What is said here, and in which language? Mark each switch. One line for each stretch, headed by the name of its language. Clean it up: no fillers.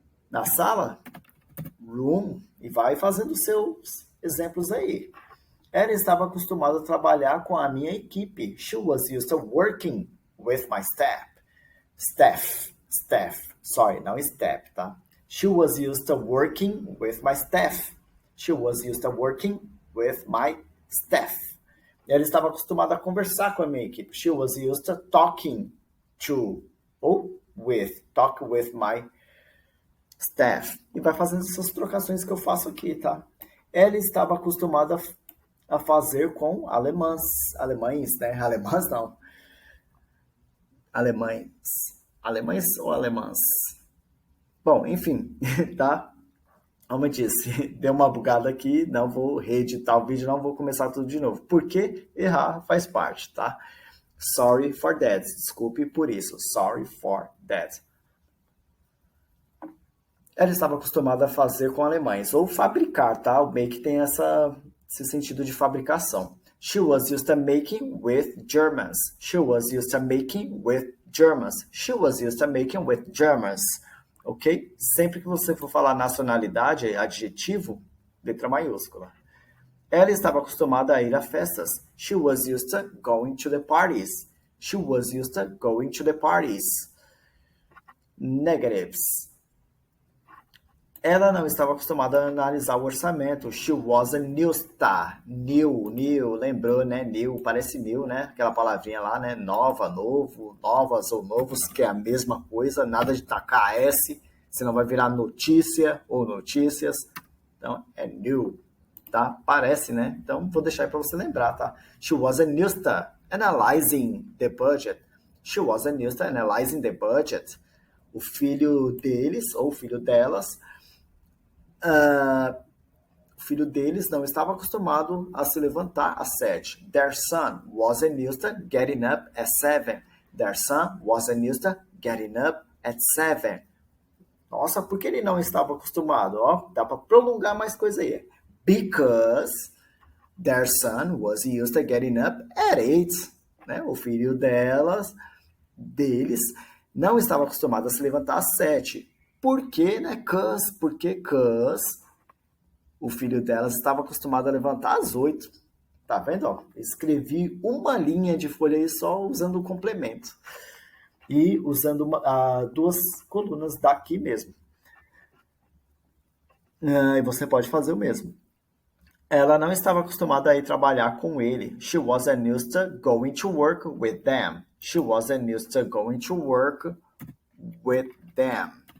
Portuguese: Na sala?
English: Room.
Portuguese: E vai fazendo seus exemplos aí. Ela estava acostumada a trabalhar com a minha equipe.
English: She was used to working with my staff. Staff. Sorry,
Portuguese: não
English: step, tá? She was used to working with my staff. She was used to working with my staff.
Portuguese: Ela estava acostumada a conversar com a minha equipe.
English: She was used to talking to ou talk with my staff.
Portuguese: E vai fazendo essas trocações que eu faço aqui, tá? Ela estava acostumada a fazer com alemães, né? Alemãs não, alemães, alemães ou alemãs? Bom, enfim, tá? Como eu disse, deu uma bugada aqui, não vou reeditar o vídeo, não vou começar tudo de novo. Porque errar faz parte, tá?
English: Sorry for that.
Portuguese: Desculpe por isso.
English: Sorry for that.
Portuguese: Ela estava acostumada a fazer com alemães, ou fabricar, tá? O make tem esse sentido de fabricação.
English: She was used to making with Germans. She was used to making with Germans. She was used to making with Germans. Ok?
Portuguese: Sempre que você for falar nacionalidade, adjetivo, letra maiúscula. Ela estava acostumada a ir a festas.
English: She was used to going to the parties. She was used to going to the parties. Negatives.
Portuguese: Ela não estava acostumada a analisar o orçamento.
English: She wasn't used to. New,
Portuguese: lembrou, né? New, parece new, né? Aquela palavrinha lá, né? Nova, novo, novas ou novos, que é a mesma coisa. Nada de tacar S, senão vai virar notícia ou notícias. Então, é new, tá? Parece, né? Então, vou deixar aí para você lembrar, tá?
English: She wasn't used to analyzing the budget. She wasn't used to analyzing the budget.
Portuguese: O filho deles, ou o filho delas, o filho deles não estava acostumado a se levantar às 7.
English: Their son wasn't used to getting up at 7. Their son wasn't used to getting up at 7.
Portuguese: Nossa, por que ele não estava acostumado? Ó, dá para prolongar mais coisa aí.
English: Because their son was used to getting up at 8.
Portuguese: Né? O filho deles, não estava acostumado a se levantar às 7. Por quê, né? Porque o filho delas estava acostumado a levantar às 8. Tá vendo? Ó, escrevi uma linha de folha aí só usando o complemento. E usando duas colunas daqui mesmo. E você pode fazer o mesmo. Ela não estava acostumada a ir trabalhar com ele.
English: She wasn't used to going to work with them. She wasn't used to going to work with them.